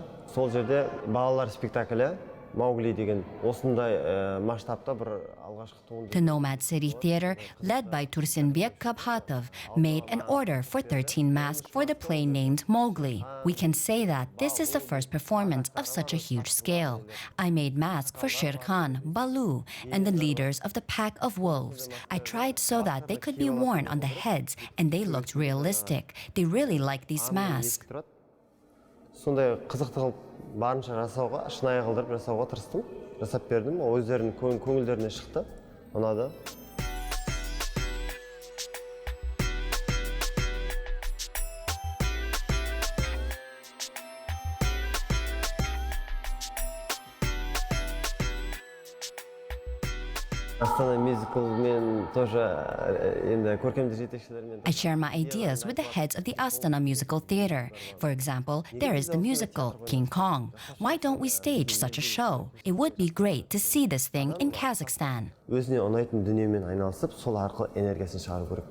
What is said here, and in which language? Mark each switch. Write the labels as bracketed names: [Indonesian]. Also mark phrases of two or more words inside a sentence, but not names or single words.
[Kazakh] Сол жерде балалар спектаклі Mowgli деген осындай масштабта бір алғашқы туынды. [English] The Nomad City Theater, led by Tursunbek Kabhatov, made an order for 13 masks for the play named Mowgli. We can say that this is the first performance of such a huge scale. I made masks for Sher Khan, Baloo, and the leaders of the pack of wolves. I tried so that they could be worn on the heads, and they looked realistic. They really liked these masks. [Kazakh] Сондай қызықты қылып барынша жасауға, шынайы қылдырып жасауға тырыстым. Жасап бердім, өздерінің көңілдеріне шықты. Ұнады. Astana Musical мен тоже енді көркемдік жетекшілермен. [English] I share my ideas with the heads of the Astana Musical Theater. For example, there is the musical King Kong. Why don't we stage such a show? It would be great to see this thing in Kazakhstan. [Kazakh] Өзіне ұнайтын дүниемен айналысып, сол арқылы энергиясын шығару керек.